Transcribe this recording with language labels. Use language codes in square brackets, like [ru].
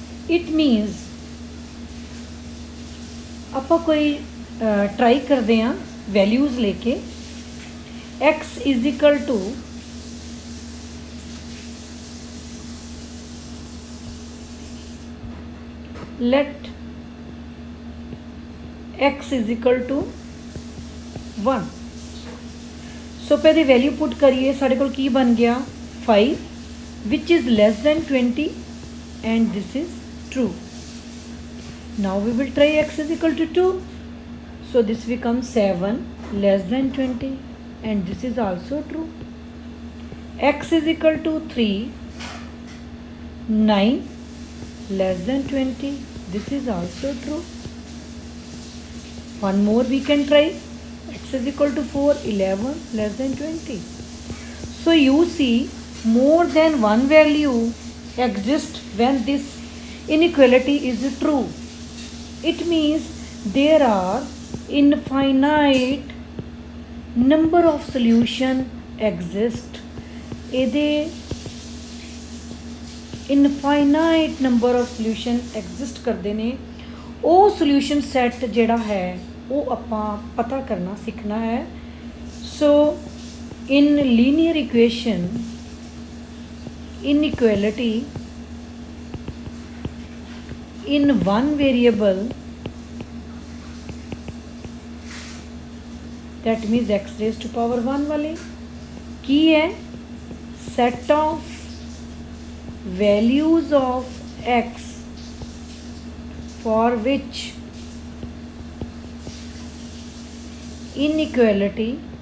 [pa] It means ਆਪਾਂ ਕੋਈ try ਕਰਦੇ ਹਾਂ ਵੈਲਿਊਜ਼ ਲੈ ਕੇ x = let x = 1। ਸੋ ਪਹਿਲੇ ਵੈਲਿਊ ਪੁੱਟ ਕਰੀਏ, ਸਾਡੇ ਕੋਲ ਕੀ ਬਣ ਗਿਆ 5 [en] which is less than 20 and this is true. Now we will try x = 2. So this becomes 7 less than 20 and this is also true. X = 3 9 less than 20, this is also true. One more we can try, x = 4 11 less than 20. So you see more than one value exists when this inequality is true. It means there are infinite number of solution exist. [pa] ਇਹਦੇ infinite number of solution exist ਕਰਦੇ ਨੇ। ਉਹ solution set ਜਿਹੜਾ ਹੈ ਉਹ ਆਪਾਂ ਪਤਾ ਕਰਨਾ ਸਿੱਖਣਾ ਹੈ। [en] so in linear equation inequality in one variable, that means x raised to power 1 [hi] वाले की है [en] set of values of x for which inequality